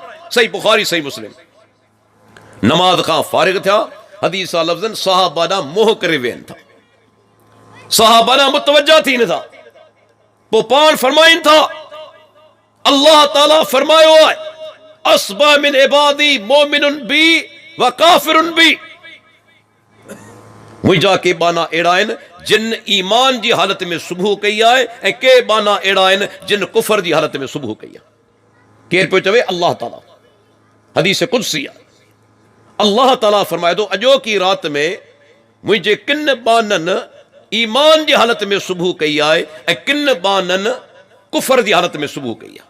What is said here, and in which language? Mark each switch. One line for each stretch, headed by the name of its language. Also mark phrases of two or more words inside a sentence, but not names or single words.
Sindhi: सही बुखारी सही मुस्लिम। नमाज खां फारिग थिया, हदीस लफ़्ज़न सहाबा ॾांहुं मोह करे वेहनि था, सहाबा ॾांहुं मुतवजा थियनि था। पोइ पाण फरमाइनि था अल्लाह ताला फरमायो आहे
Arabic: أصبح من عبادي مؤمن بي و كافر بي.
Sindhi: मुंहिंजा के बाना अहिड़ा आहिनि जिन ईमान जी हालत में सुबुह कई आहे ऐं के बाना अहिड़ा आहिनि जिन कुफर जी हालत में सुबुह कई आहे। केरु पियो चवे? अल्लाह ताला। हदीस कुदसी आहे। अल्लाह ताला फरमाए थो अॼोकी रात में मुंहिंजे किन बाननि ईमान जी हालत में सुबुह कई आहे ऐं किन बाननि कुफर जी हालत में सुबुह कई आहे।